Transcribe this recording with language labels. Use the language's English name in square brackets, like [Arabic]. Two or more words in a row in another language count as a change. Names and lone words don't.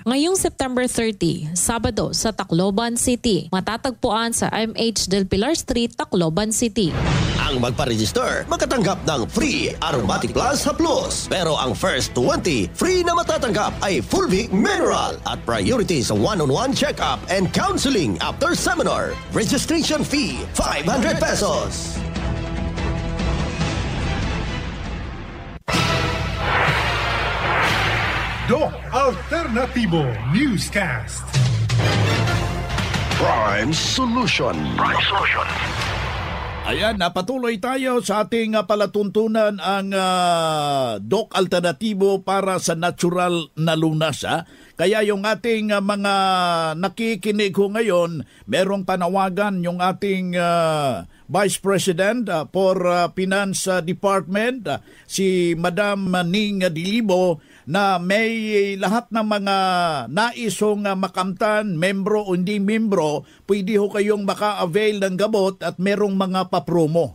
[Filipino] Ngayong September 30, Sabado sa Tacloban City, matatagpuan sa MH Del Pilar Street, Tacloban City. Ang magpa-register, makatanggap ng free Aromatic Plus Haplos. Pero ang first 20, free na matatanggap ay Fulvic Mineral at priority sa [English] one-on-one check-up and counseling after seminar. Registration fee, [Filipino] 500 pesos. Doc Alternativo Newscast. Prime Solution. Prime Solution. Ayan, napatuloy tayo sa ating palatuntunan ang Doc Alternativo para sa natural na lunas. Kaya yung ating mga nakikinig ho ngayon, merong panawagan yung ating [English] Vice President for Finance Department, [Filipino] si Madam Ning Dilibo, na may lahat ng mga naisong makamtan, membro o hindi membro, pwede ho kayong maka-avail ng gamot at merong mga papromo.